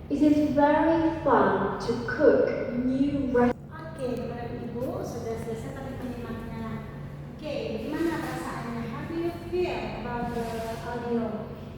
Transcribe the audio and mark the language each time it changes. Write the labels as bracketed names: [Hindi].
[English] is very fun to cook new recipes. [Indonesian] Oke, Bapak dan Ibu, sudah selesai tadi penyimaknya. Oke, gimana perasaannya? [English] How do you feel about the audio?